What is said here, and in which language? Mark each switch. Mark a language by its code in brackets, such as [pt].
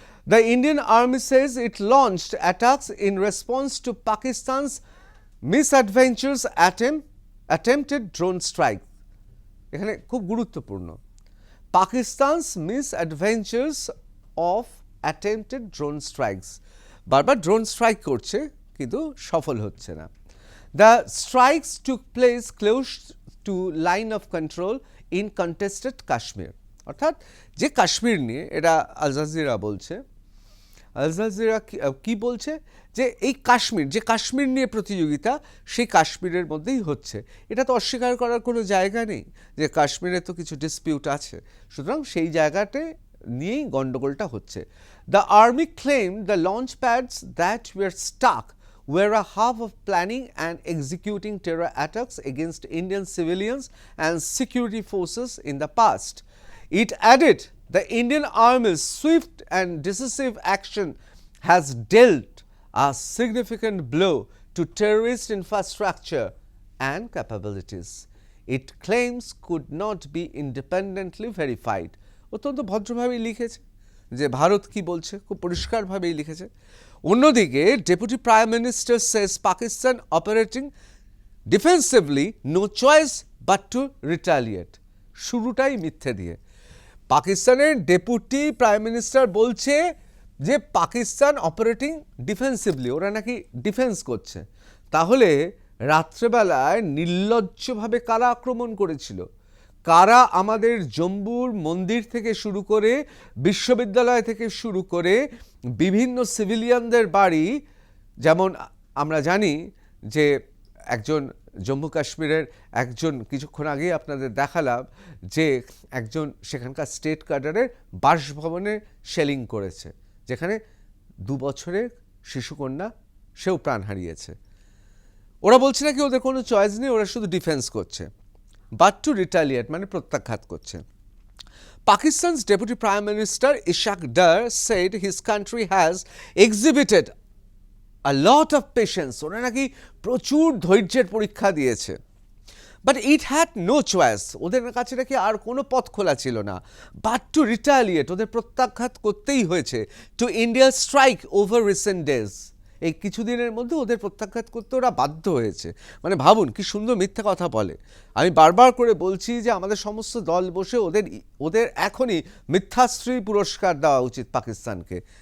[en] The Indian army says it launched attacks in response to Pakistan's misadventures attempted drone strike. [bn] এখানে খুব গুরুত্বপূর্ণ, [en] Pakistan's misadventures of attempted drone strikes. [bn] বারবার drone strike করছে কিন্তু সফল হচ্ছে না। [en] The strikes took place close to line of control in contested Kashmir. [bn] অর্থাৎ যে কাশ্মীর নিয়ে, এটা আল জাজিরা বলছে, আল জাজিরা কি বলছে যে এই কাশ্মীর নিয়ে প্রতিযোগিতা, সেই কাশ্মীরের মধ্যেই হচ্ছে। এটা তো অস্বীকার করার কোনো জায়গা নেই যে কাশ্মীরে তো কিছু ডিসপিউট আছে, সুতরাং সেই জায়গাতে নিয়েই গণ্ডগোলটা হচ্ছে। [en] The army claimed the launch pads that were stuck were a half of planning and executing terror attacks against Indian civilians and security forces in the past. It added the Indian Army's swift and decisive action has dealt a significant blow to terrorist infrastructure and capabilities. It claims could not be independently verified. [bn] অত্যন্ত ভদ্রভাবেই লিখেছে যে ভারত কি বলছে, খুব পরিষ্কারভাবেই লিখেছে। [en] অন্যদিকে deputy prime minister says Pakistan operating defensively, no choice but to retaliate. [bn] শুরুটাই মিথ্যে দিয়ে। পাকিস্তানের ডেপুটি প্রাইম মিনিস্টার বলছে যে পাকিস্তান [en] operating defensively, [bn] ওরা নাকি ডিফেন্স করছে। তাহলে রাত্রেবেলায় নির্লজ্জভাবে কারা আক্রমণ করেছিল? কারা আমাদের জম্বুর মন্দির থেকে শুরু করে বিশ্ববিদ্যালয় থেকে শুরু করে বিভিন্ন সিভিলিয়ানদের বাড়ি, যেমন আমরা জানি যে একজন জম্মু কাশ্মীরের একজন কিছুক্ষণ আগেই আপনাদের দেখালাম যে একজন সেখানকার স্টেট ক্যাডারের বাসভবনে শেলিং করেছে, যেখানে 2 বছরের শিশুকন্যা সেও প্রাণ হারিয়েছে। ওরা বলছে নাকি ওদের কোনো চয়েস নেই, ওরা শুধু ডিফেন্স করছে, [en] but to retaliate [bn] মানে প্রত্যাঘাত করছে। [en] Pakistan's Deputy Prime Minister Ishaq Dar said his country has exhibited a lot of patience. [bn] ওরা নাকি প্রচুর ধৈর্যের পরীক্ষা দিয়েছে। [en] but it had no choice, [bn] ওদের কাছে নাকি আর কোনো পথ খোলা ছিল না, [en] but to retaliate, [bn] ওদের প্রত্যাঘাত করতেই হয়েছে, [en] to India strike over recent days, [bn] এই কিছুদিনের মধ্যে ওদের প্রত্যাঘাত করতে ওরা বাধ্য হয়েছে। মানে ভাবুন কি সুন্দর মিথ্যা কথা বলে। আমি বারবার করে বলছি যে আমাদের সমস্ত দল বসে ওদের এখনই মিথ্যাশ্রী পুরস্কার দেওয়া উচিত পাকিস্তানকে।